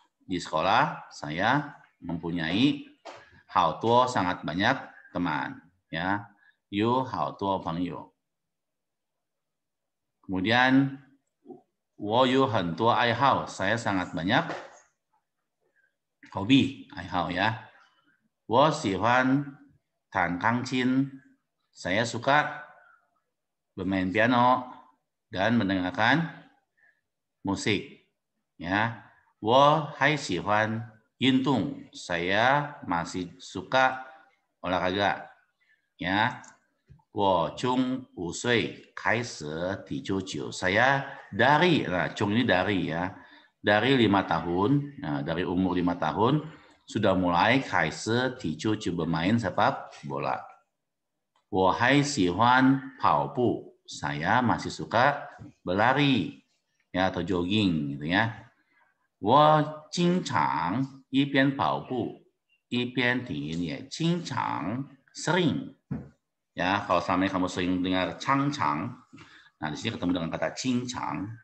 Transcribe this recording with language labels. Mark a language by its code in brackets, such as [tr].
[id] Di sekolah saya mempunyai [zh] 好多 [id] sangat banyak teman ya. [zh] 有好多朋友. [id] Kemudian [zh] 我有很多爱好. [id] Saya sangat banyak hobi, 爱好ya. [zh] 我喜欢弹钢琴. [id] Saya suka bermain piano dan mendengarkan musik. Ya, [zh] 我还喜欢 [id] Yintung, saya masih suka olahraga. [zh] Ya. 我从5岁开始踢足球. [id] Saya dari, nah, Chung ini dari ya, dari 5 tahun, nah, dari umur 5 tahun sudah mulai [zh] 开始踢足球 [id] bermain sepak bola. [zh] 我还喜欢跑步. [id] Saya masih suka berlari ya atau jogging gitu ya. [zh] 我经常一边跑步一边听音乐，经常 [id] sering. Ya, kalau selama ini kamu sering dengar cang-cang, nah di sini ketemu dengan kata cincang.